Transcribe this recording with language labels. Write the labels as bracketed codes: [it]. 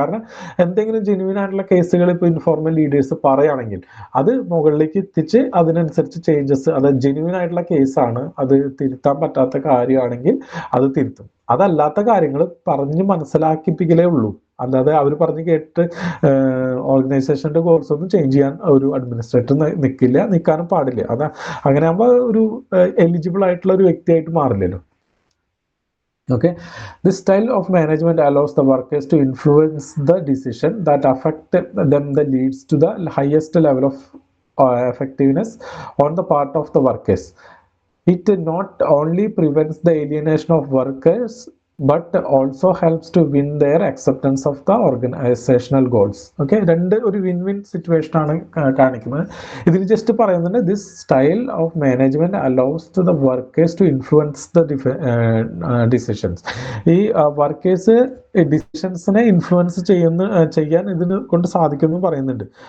[ml] കാരണം എന്തെങ്കിലും ജെന്യുവിൻ ആയിട്ടുള്ള കേസുകൾ ഇപ്പോൾ ഇൻഫോർമൽ ലീഡേഴ്സ് പറയുകയാണെങ്കിൽ അത് മുകളിലേക്ക് എത്തിച്ച് അതിനനുസരിച്ച് ചേഞ്ചസ്, അത് ജെന്യുവിൻ ആയിട്ടുള്ള കേസാണ്, അത് തിരുത്താൻ പറ്റാത്ത കാര്യമാണെങ്കിൽ അത് തിരുത്തും. അതല്ലാത്ത കാര്യങ്ങൾ പറഞ്ഞ് മനസ്സിലാക്കിപ്പിക്കലേ ഉള്ളൂ. അല്ലാതെ അവർ പറഞ്ഞ് കേട്ട് ഓർഗനൈസേഷന്റെ കോഴ്സ് ഒന്നും ചേഞ്ച് ചെയ്യാൻ ഒരു അഡ്മിനിസ്ട്രേറ്റർ നിൽക്കാനും പാടില്ല. അങ്ങനെ ആകുമ്പോൾ ഒരു എലിജിബിൾ ആയിട്ടുള്ള ഒരു വ്യക്തിയായിട്ട് മാറില്ലല്ലോ. [en] Okay, this style of management allows the workers to influence the decision that affect them, that leads to the highest level of effectiveness on the part of the workers. It not only prevents the alienation of workers but also helps to win their acceptance of the organizational goals. [ml] Okay, ഒരു win win situation ആണ് കാണിക്കുന്നത്. ഇതിൽ just പറയുന്നുണ്ട് [en] This style of management allows to the workers to influence the decisions. [ml] ഈ workers ഡിസിഷൻസിനെ influence ചെയ്യാൻ ഇതിന് കൊണ്ട് സാധിക്കുമെന്ന് പറയുന്നുണ്ട്.